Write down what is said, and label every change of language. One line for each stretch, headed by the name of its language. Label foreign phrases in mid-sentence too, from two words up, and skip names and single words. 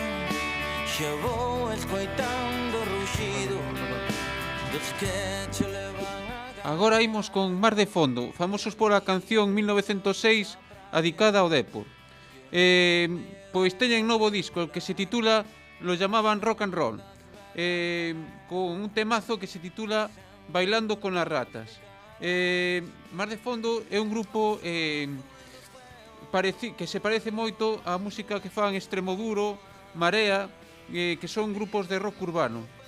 Galician: Xa vou escoitando o ruxido dos que che levan a... Agora imos con Mar de Fondo, famosos pola canción 1906 adicada ao Dépor. Pois teñen novo disco que se titula Lo llamaban rock and roll, con un temazo que se titula Bailando con las ratas. Mar de Fondo é un grupo que se parece moito á música que fan Extremoduro, Marea, que son grupos de rock urbano.